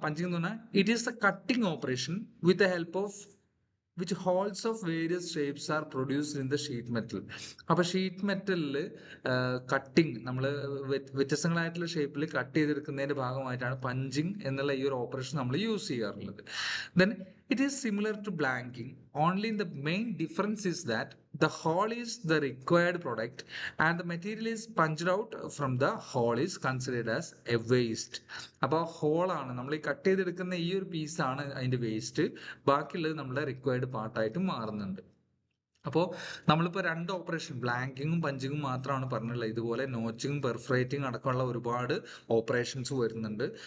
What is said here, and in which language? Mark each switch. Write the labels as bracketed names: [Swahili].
[Malayalam] Punching എന്ന് പറഞ്ഞാൽ [English] It is a cutting operation with the help of which holes of various shapes are produced in the sheet metal. [Malayalam] അപ്പോൾ sheet മെറ്റലിൽ cutting നമ്മൾ വ്യത്യസ്തങ്ങളായിട്ടുള്ള ഷേപ്പിൽ cut ചെയ്തെടുക്കുന്നതിന്റെ ഭാഗമായിട്ടാണ് punching എന്നുള്ള ഈ ഒരു ഓപ്പറേഷൻ നമ്മൾ യൂസ് ചെയ്യാറുള്ളത്. [English] Then it is similar to blanking, only the main difference is that the hole is the required product and the material is punched out from the hole is considered as a waste. [Malayalam] അപ്പോൾ whole ആണ് നമ്മൾ ഈ cut ചെയ്തെടുക്കുന്ന ഈ ഒരു പീസാണ് അതിന്റെ waste, ബാക്കിയുള്ളത് നമ്മുടെ റിക്വയർഡ് പാർട്ടായിട്ട് മാറുന്നുണ്ട്. അപ്പോൾ നമ്മളിപ്പോൾ 2 ഓപ്പറേഷൻ ബ്ലാങ്കിങ്ങും പഞ്ചിങ്ങും മാത്രമാണ് പറഞ്ഞുള്ളത്. ഇതുപോലെ നോച്ചിങ്ങും പെർഫറേറ്റിംഗ് അടക്കമുള്ള ഒരുപാട് ഓപ്പറേഷൻസ് വരുന്നുണ്ട്.